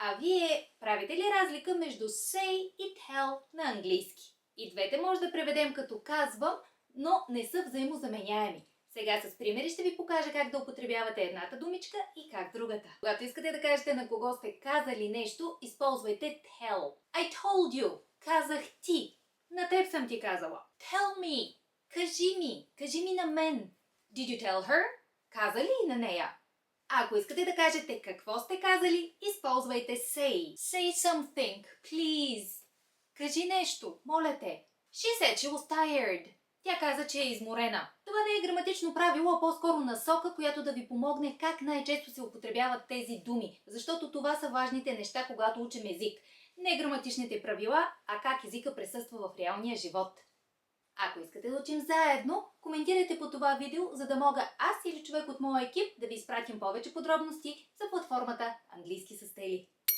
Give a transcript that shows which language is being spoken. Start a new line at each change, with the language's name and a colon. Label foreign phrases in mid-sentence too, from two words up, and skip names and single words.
Bulgarian: А вие правите ли разлика между say и tell на английски? И двете може да преведем като казвам, но не са взаимозаменяеми. Сега с примери ще ви покажа как да употребявате едната думичка и как другата. Когато искате да кажете на кого сте казали нещо, използвайте tell.
English: I told you.
Bulgarian: Казах ти. На теб съм ти казала.
English: Tell me.
Bulgarian: Кажи ми на мен.
English: Did you tell her?
Bulgarian: Каза ли и на нея? Ако искате да кажете какво сте казали, използвайте say.
English: Say something, please.
Bulgarian: Кажи нещо, моля те.
English: She said she was tired.
Bulgarian: Тя каза, че е изморена. Това не е граматично правило, а по-скоро насока, която да ви помогне как най-често се употребяват тези думи, защото това са важните неща, когато учим език. Не граматичните правила, а как езика присъства в реалния живот. Ако искате да учим заедно, коментирайте по това видео, за да мога аз или човек от моя екип да ви изпратим повече подробности за платформата Английски с Тели.